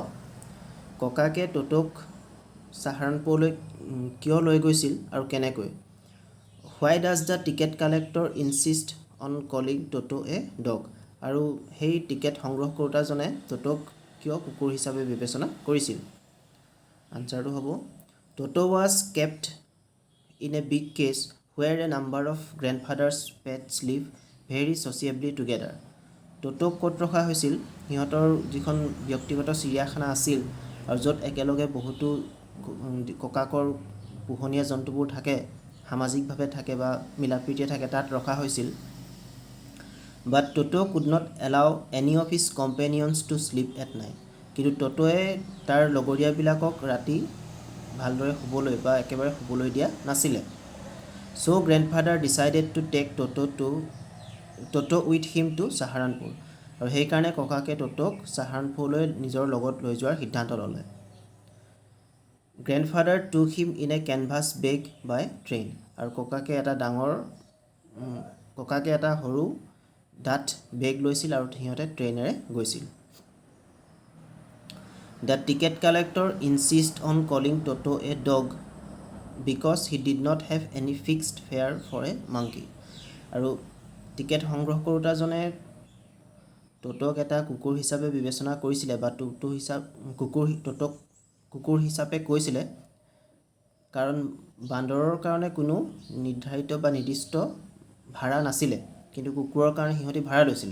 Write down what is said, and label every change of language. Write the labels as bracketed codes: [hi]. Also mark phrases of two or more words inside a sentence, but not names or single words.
[as] ককাকে ট'টোক চাহাৰানপুৰলৈ কিয় লৈ গৈছিল আৰু কেনেকৈ? [en] Why does the ticket collector insist on calling Toto a dog? [as] আৰু সেই টিকেট সংগ্ৰহ কৰোঁতাজনে ট'টোক কিয় কুকুৰ হিচাপে বিবেচনা কৰিছিল? আনচাৰটো হ'ব, [en] Toto was kept in a big cage where a number of grandfather's pets live very sociably together. [as] ট'টোক ক'ত ৰখা হৈছিল? সিহঁতৰ যিখন ব্যক্তিগত চিৰিয়াখানা আছিল আৰু য'ত একেলগে বহুতো ককাকৰ পোহনীয়া জন্তুবোৰ থাকে, সামাজিকভাৱে থাকে বা মিলা প্ৰীতিৰে থাকে, তাত ৰখা হৈছিল। [en] But Toto could not allow any of his companions to sleep at night. [as] কিন্তু ট'টোৱে তাৰ লগৰীয়াবিলাকক ৰাতি ভালদৰে শুবলৈ বা একেবাৰে শুবলৈ দিয়া নাছিলে। [en] So grandfather decided to take Toto with him to Saharanpur. [as] আৰু সেইকাৰণে ককাকে টটোক চাহাৰানপুৰলৈ নিজৰ লগত লৈ যোৱাৰ সিদ্ধান্ত ল'লে. [en] Grandfather took him in a canvas bag by train. [as] আৰু ককাকে এটা সৰু ডাঠ বেগ লৈছিল আৰু সিহঁতে ট্ৰেইনেৰে গৈছিল. [en] The ticket collector insisted on calling Toto a dog because he did not have any fixed fare for a monkey. [as] আৰু টিকেট সংগ্ৰহ কৰোঁতাজনে টটোক এটা কুকুৰ হিচাপে বিবেচনা কৰিছিলে বা টটোক কুকুৰ হিচাপে কৈছিলে কাৰণ বান্দৰৰ কাৰণে কোনো নিৰ্ধাৰিত বা নিৰ্দিষ্ট ভাড়া নাছিলে, কিন্তু কুকুৰৰ কাৰণে সিহঁতি ভাড়া লৈছিলে.